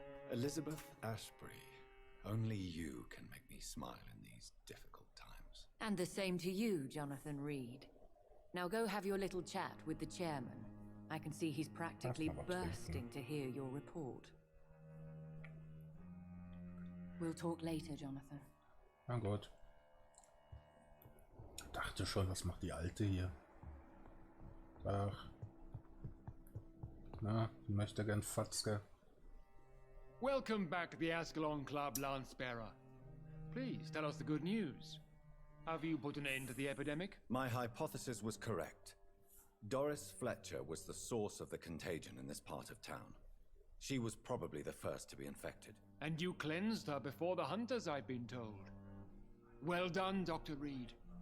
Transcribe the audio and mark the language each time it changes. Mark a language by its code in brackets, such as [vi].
[en] Elizabeth Ashbury, only you can make me smile in these difficult times. And the same to you, Jonathan Reed. Now go have your little chat with the chairman. I can see he's practically [de] Lass mal was [en] bursting to hear your report. We'll talk later, Jonathan. [de] Na gut. Dachte schon, was macht die Alte hier? Ach. Na, die möchte gern Fatzke. [en] Welcome back to the Ascalon Club, Lancebearer. Please tell us the good news. Have you put an end to the epidemic? My hypothesis was correct. Doris Fletcher was the source of the contagion in this part of town. She was probably the first to be infected. And you cleansed her before the hunters, I've been told. Well done, Dr. Reed.